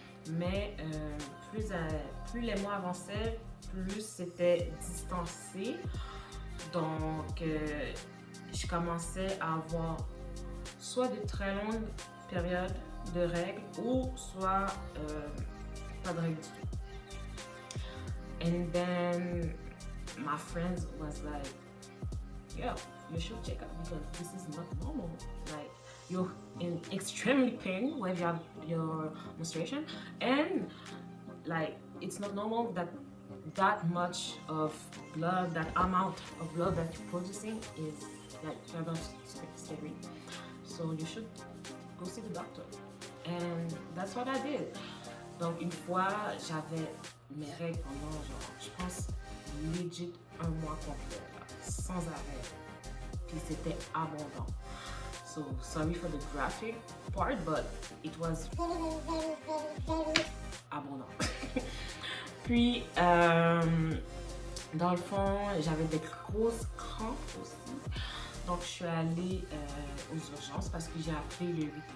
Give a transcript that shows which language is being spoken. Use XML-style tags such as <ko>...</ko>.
<fr>Mais plus les mois avançaient, plus c'était distancé. Donc, je commençais à avoir soit de très longues périodes de règles ou soit pas de règles du tout.</fr> <en>And then my friends was like, yo, you should check out because this is not normal. Like, you're in extremely pain when you have your menstruation, and like it's not normal that much of blood, that amount of blood that you're producing is like kind of scary. So you should go see the doctor. And that's what I did.</en> <fr>Donc une fois, j'avais mes règles pendant genre, je pense, legit un mois complet, là, sans arrêt. Puis c'était abondant.</fr> <en>So sorry for the graphic part, but it was very abondant.</en> <fr>Puis, dans le fond, j'avais des grosses crampes aussi. Donc, je suis allée aux urgences parce que j'ai appelé le 811.</fr>